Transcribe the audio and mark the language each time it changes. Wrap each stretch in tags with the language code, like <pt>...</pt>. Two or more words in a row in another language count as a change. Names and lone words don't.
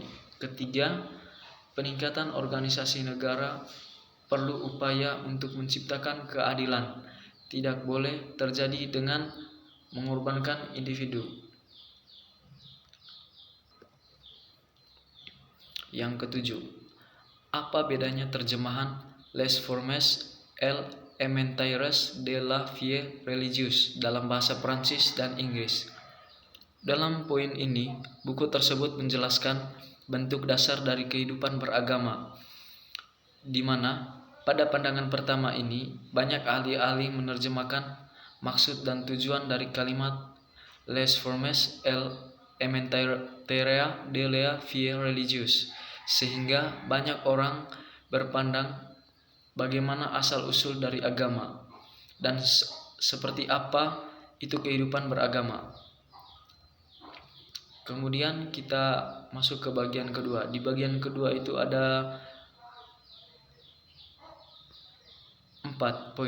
<id>Ketiga, peningkatan organisasi negara perlu upaya untuk menciptakan keadilan, tidak boleh terjadi dengan mengorbankan individu. Yang ketujuh, apa bedanya terjemahan Les Formes élémentaires de la vie religieuse dalam bahasa Prancis dan Inggris? Dalam poin ini, buku tersebut menjelaskan bentuk dasar dari kehidupan beragama, di mana pada pandangan pertama ini banyak ahli-ahli menerjemahkan maksud dan tujuan dari kalimat Les Formes élémentaires de la vie religieuse, sehingga banyak orang berpandang bagaimana asal-usul dari agama dan seperti apa itu kehidupan beragama. Kemudian kita masuk ke bagian kedua. Di bagian kedua itu ada 4 poin.</id>